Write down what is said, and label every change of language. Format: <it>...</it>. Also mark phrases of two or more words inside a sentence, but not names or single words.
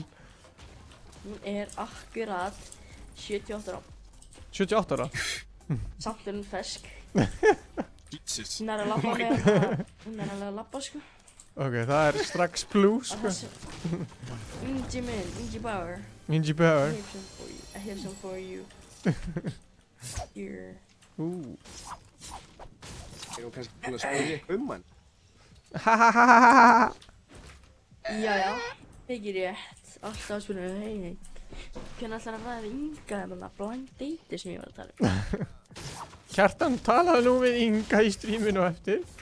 <is>Hún er akkurat 78 ára. 78 ára? Samt er hún fersk. Jesus. Hún er að labba með hana. Hún er alveg að labba, sko. Ok, það er strax plus, sko. Ingi minn, Ingi Bauer. Ingi Bauer.</is> <en>I have some for you. Here.</en> <is>Er hún kannski búin að spyrja eitthvað hann? Hahahahaha. Jæja, ekki rétt. Alltaf að spyrja, hei. Hvernig ætlar að ræða við Inga þarna</is> <en>blind date</en> <is>sem ég var að tala um? Kjartan, talaðu nú við Inga í stríminu eftir.</is>